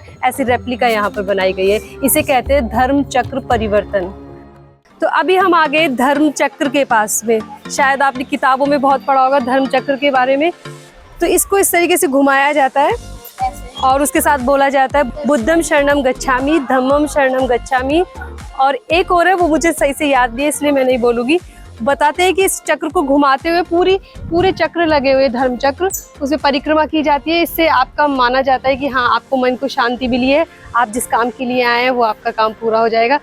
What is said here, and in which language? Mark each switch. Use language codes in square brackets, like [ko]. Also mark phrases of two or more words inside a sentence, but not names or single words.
[hi] ऐसी रेप्लिका यहाँ पर बनाई गई है। इसे कहते हैं धर्म चक्र परिवर्तन। तो अभी हम आ गए धर्म चक्र के पास में। शायद आपने किताबों में बहुत पढ़ा होगा धर्म चक्र के बारे में। तो इसको इस तरीके से घुमाया जाता है और उसके साथ बोला जाता है [pi] बुद्धम शरणम गच्छामि, धम्मम शरणम गच्छामि, [hi] और एक और है वो मुझे सही से याद नहीं है इसलिए मैं नहीं बोलूँगी। बताते हैं कि इस चक्र को घुमाते हुए पूरे चक्र लगे हुए धर्म चक्र, उसे परिक्रमा की जाती है। इससे आपका माना जाता है कि हाँ आपको मन को शांति मिली है, आप जिस काम के लिए आए हैं वो आपका काम पूरा हो जाएगा।